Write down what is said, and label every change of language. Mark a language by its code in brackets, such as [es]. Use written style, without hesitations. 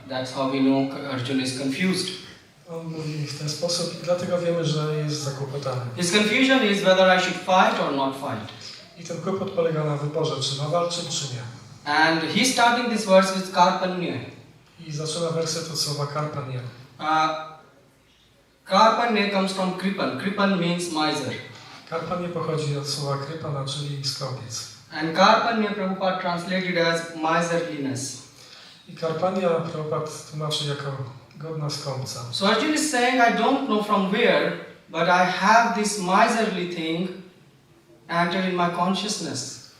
[en] That's how we know Arjuna is confused. [pl] On mówi w ten sposób i dlatego wiemy, że jest zakłopotany. [en] His confusion is whether I should fight or not fight. [pl] I ten kłopot polega na wyborze, czy ma walczyć, czy nie. [en] And he's starting this verse with karpanya. [pl] I zaczyna werset od słowa karpanya. [en] Karpanya comes from kripan. Kripan means miser. [pl] Karpanie pochodzi od słowa krypana, czyli skąpiec. [en] And karpanya Prabhupada translated as miserliness. [pl] I karpania Prabhupada tłumaczy jako godna skąpca. [en] So Arjuna is saying, I don't know from where, but I have this miserly thing entered in my consciousness.